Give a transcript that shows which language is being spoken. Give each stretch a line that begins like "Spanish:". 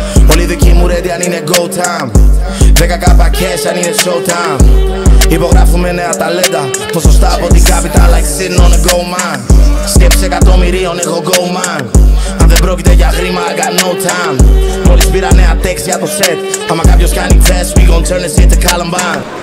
Greek: Όλη η δική μου ready αν είναι
English: go time. 10k cash
Greek: αν είναι
English: show time.
Greek: Υπογράφουμε νέα ταλέντα. Ποσοστά από την
English: capital like sitting on a gold mine.
Greek: Σκέψη εκατομμυρίων έχω
English: go man.
Greek: Αν δεν πρόκειται για χρήμα
English: I got no time.
Greek: Μόλις πήρα νέα text για το set. Άμα κάποιος κάνει test
English: we gon' turn this shit to Columbine.